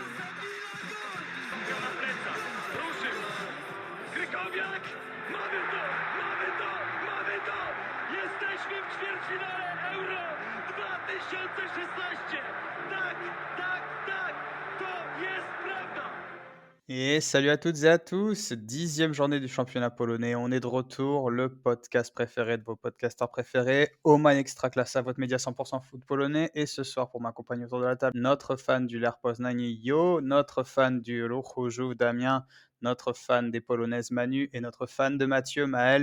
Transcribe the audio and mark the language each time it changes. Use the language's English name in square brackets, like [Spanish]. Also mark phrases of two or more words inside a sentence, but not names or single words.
[Polish] Na plecach, ruszył! Krykowiak! Mamy to! Mamy to! Mamy to! Jesteśmy w ćwierćfinale Euro 2016! Tak, tak, tak! To jest prawda! [French] Et salut à toutes et à tous, 10e journée du championnat polonais, on est de retour, le podcast préféré de vos podcasteurs préférés, Oman Ekstraklasa, votre média 100% foot polonais, et ce soir pour m'accompagner autour de la table, notre fan du Lech Poznań, Yo, notre fan du Ruch Chorzów, Damien, notre fan des Polonaises, Manu, et notre fan de Mathieu, Maël.